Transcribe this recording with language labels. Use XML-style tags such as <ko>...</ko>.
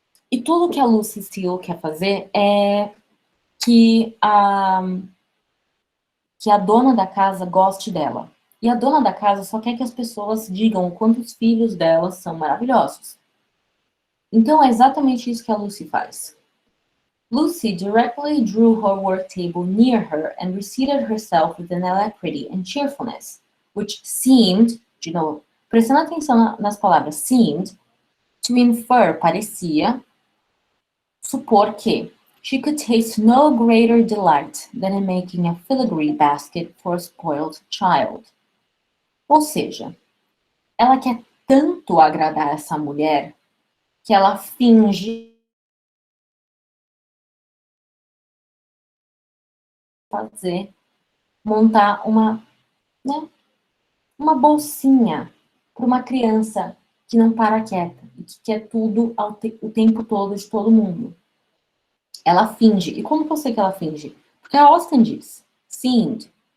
<pt>E tudo que a Lucy Steele quer fazer é que a dona da casa goste dela. E a dona da casa só quer que as pessoas digam o quanto os filhos dela são maravilhosos. Então é exatamente isso que a Lucy faz.</pt> <en>Lucy directly drew her work table near her and reseated herself with an alacrity and cheerfulness, which seemed,</en> <pt>de novo, prestando atenção nas palavras</pt> <en>seemed, to infer,</en> <pt>parecia, supor que</pt> <en>she could taste no greater delight than in making a filigree basket for a spoiled child.</en> <pt>Ou seja, ela quer tanto agradar essa mulher que ela finge montar né, uma bolsinha para uma criança que não para quieta e que quer tudo o tempo todo de todo mundo. Ela finge. E como que eu sei que ela finge? Porque a Austen diz, seemed.</pt>